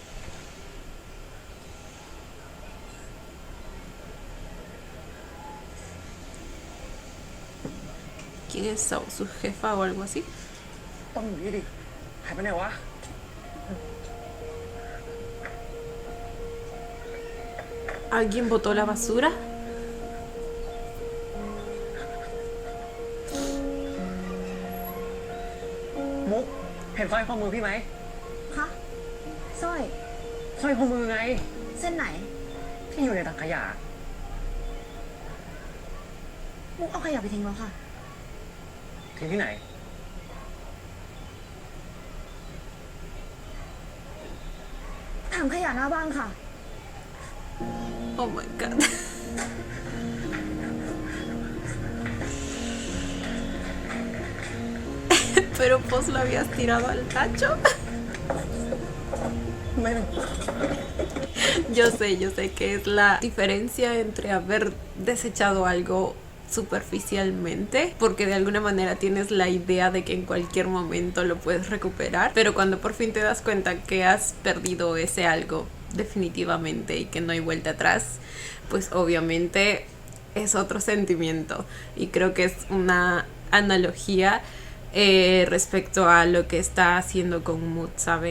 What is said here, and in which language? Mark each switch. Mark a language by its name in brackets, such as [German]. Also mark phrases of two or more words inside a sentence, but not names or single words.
[Spanish] ¿Quién es Sao? ¿Su jefa o algo así? [Thai] ต้องอยู่นี่ดิหายไปไหนวะ [Spanish] ¿Alguien botó la basura? [Thai] มุกเห็นสร้อยข้อมือพี่ไหม คะสร้อย สร้อยข้อมือไง เส้นไหน ที่อยู่ในถังขยะ มุกเอาขยะไปทิ้งแล้วค่ะ ทิ้งที่ไหน ถังขยะหน้าบ้านค่ะ [English] Oh my god. [Spanish] Pero vos lo habías tirado al tacho. [Thai] ไม่ [Spanish] Yo sé que es la diferencia entre haber desechado algo superficialmente, porque de alguna manera tienes la idea de que en cualquier momento lo puedes recuperar, pero cuando por fin te das cuenta que has perdido ese algo definitivamente y que no hay vuelta atrás, pues obviamente es otro sentimiento, y creo que es una analogía respecto a lo que está haciendo con Mood, ¿saben?